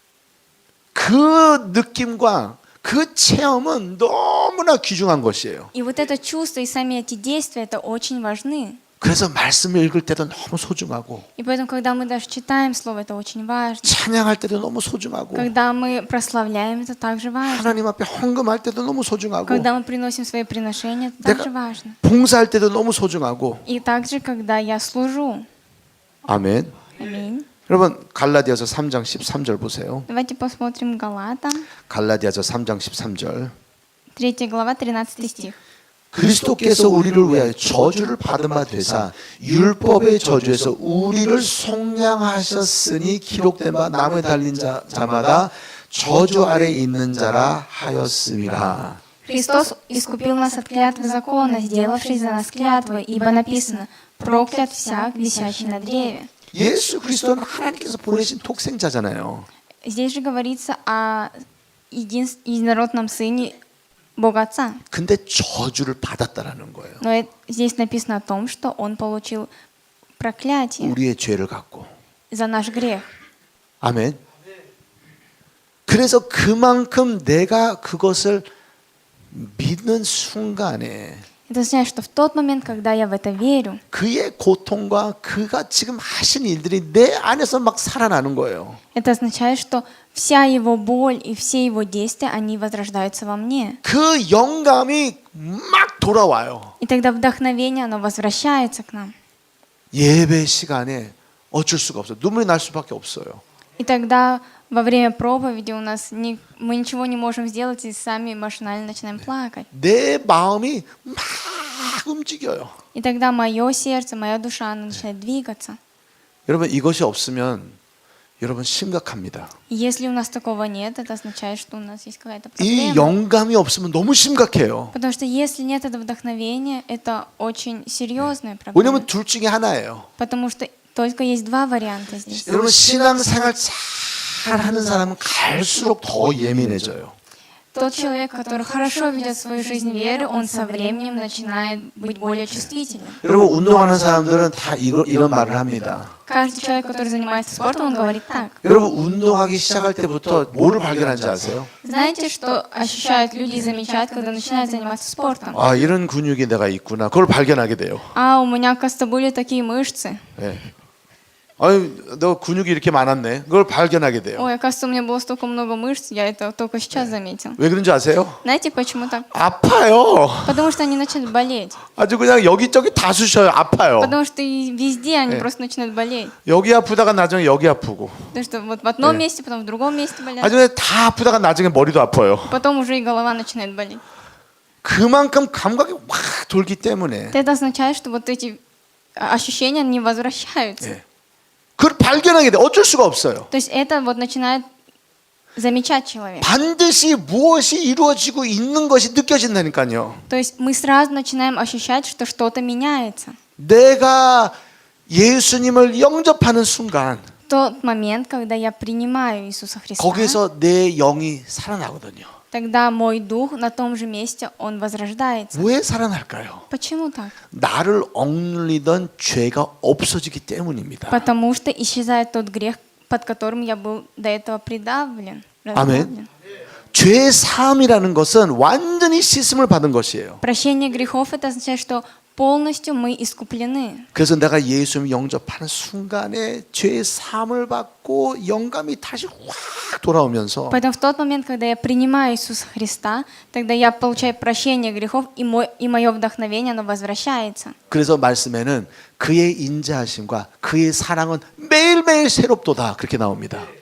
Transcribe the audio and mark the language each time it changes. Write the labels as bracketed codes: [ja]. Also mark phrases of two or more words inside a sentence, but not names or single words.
[ko] 그 느낌과 그 체험은 너무나 귀중한 것이에요. [ru] И вот это чувство и сами эти действия, это очень важны. [ko] 그래서 말씀을 읽을 때도 너무 소중하고 [ru] И поэтому, когда мы даже читаем слово, это очень важно. [ko] 찬양할 때도 너무 소중하고 [ru] Когда мы прославляем, это также важно. [ko] 하나님 앞에 헌금할 때도 너무 소중하고 [ru] Когда мы приносим свои приношения, это также важно. [ko] 봉사할 때도 너무 소중하고 [ru] И также, когда я служу. [ko] 아멘. [ru] Аминь. [ko] 여러분 갈라디아서 3장 13절 보세요. [ru] Давайте посмотрим Галатам, [ko] 갈라디아서 3장 13절. [ru] 3 глава, 13 стих. [ko] 그리스도께서 우리를 위하여 저주를 받은 바 되사 율법의 저주에서 우리를 속량하셨으니 기록된 바 나무에 달린 자마다 저주 아래 있는 자라 하였음이라. [ru] Христос искупил нас от клятвы закона, сделавшись за нас клятвой, ибо написано: проклят всяк, висящий на древе. [ko] 예수 그리스도는 하나님께서 보내신 독생자잖아요. [ru] Здесь же говорится о единородном Сыне Бога Отца. [ko] 근데 저주를 받았다라는 거예요. [ru] Но здесь написано о том, что Он получил проклятие [ko] 우리의 죄를 갖고. [ru] за наш грех. [ko] 아멘. 그래서 그만큼 내가 그것을 믿는 순간에 [ru] Это означает, что в тот момент, когда я в это верю, [ko] 그의 고통과 그가 지금 하신 일들이 내 안에서 막 살아나는 거예요. [ru] это означает, что вся его боль и все его действия, они возрождаются во мне. [ko] 그 영감이 막 돌아와요. [ru] И тогда вдохновение, оно возвращается к нам. [ko] 예배 시간에 어쩔 수가 없어요. 눈물이 날 수밖에 없어요. [ru] И тогда во время проповеди у нас мы ничего не можем сделать и сами машинально начинаем плакать. [ko] 내 마음이 막 움직여요. [ru] И тогда мое сердце, моя душа, она начинает двигаться. [ko] 여러분 이것이 없으면 여러분 심각합니다. [ru] И если у нас такого нет, это означает, что у нас есть какая-то [ko] 이 [ru] проблема. [ko] 영감이 없으면 너무 심각해요. [ru] Потому что если нет этого вдохновения, это очень серьезная проблема. [ko] 왜냐면 둘 중에 하나예요. [ru] Потому что только есть два варианта здесь. [ko] 여러분 신앙생활 잘 하는 사람은 갈수록 더 예민해져요. [ru] Тот человек, который хорошо ведет свою жизнь веры, он со временем начинает быть более чувствительным. [ko] 여러분 운동하는 사람들은 다 이런 말을 합니다. [ru] Каждый человек, который занимается спортом, он говорит так. [ko] 여러분 운동하기 시작할 때부터 뭐를 발견하는지 아세요? [ru] Знаете, что ощущают люди и замечают, когда начинают заниматься спортом? [ko] 아 이런 근육이 내가 있구나. 그걸 발견하게 돼요. [ru] А, у меня, оказывается, были такие мышцы. [ko] 네. 아유 너 근육이 이렇게 많았네. 그걸 발견하게 돼요. [ru] Ой, оказывается, у меня было столько много мышц, я это только сейчас заметил. [ko] 왜 그런지 아세요? [ru] Знаете, почему так? [ko] 아파요. [ru] Потому что они начинают болеть. [ko] 아주 그냥 여기저기 다 쑤셔요. 아파요. [ru] Потому что и везде они просто начинают болеть. [ko] 여기 아프다가 나중에 여기 아프고. [ru] Потому что вот в одном месте, потом в другом месте болят. [ko] 나중에 다 아프다가 나중에 머리도 아파요. [ru] Потом уже и голова начинает болеть. [ko] 그만큼 감각이 확 돌기 때문에 [ru] Это означает, что вот эти ощущения, они возвращаются. [ko] 예. 그걸 발견하게 돼. 어쩔 수가 없어요. [ru] То есть это вот начинает замечать человек. [ko] 반드시 무엇이 이루어지고 있는 것이 느껴진다니까요. [ru] То есть мы сразу начинаем ощущать, что что-то меняется. [ko] 내가 예수님을 영접하는 순간 [ru] В тот момент, когда я принимаю Иисуса Христа, [ko] 거기서 내 영이 살아나거든요. [ru] тогда мой дух на том же месте, он возрождается. [ko] 왜 살아날까요? [ru] Почему так? [ko] 나를 억눌리던 죄가 없어지기 때문입니다. [ru] Потому что исчезает тот грех, под которым я был до этого придавлен. [ko] 아멘. 죄 사함이라는 것은 완전히 씻음을 받은 것이에요. [ru] Прощение грехов, это означает, что полностью мы искуплены. [ko] 그래서 내가 예수님 영접하는 순간에 죄 사함을 받고 영감이 다시 확 돌아오면서 [ru] Поэтому в тот момент, когда я принимаю Иисуса Христа, тогда я получаю прощение грехов, и мое вдохновение, оно возвращается. [ko] 그래서 말씀에는 그의 인자하심과 그의 사랑은 매일매일 새롭도다 그렇게 나옵니다.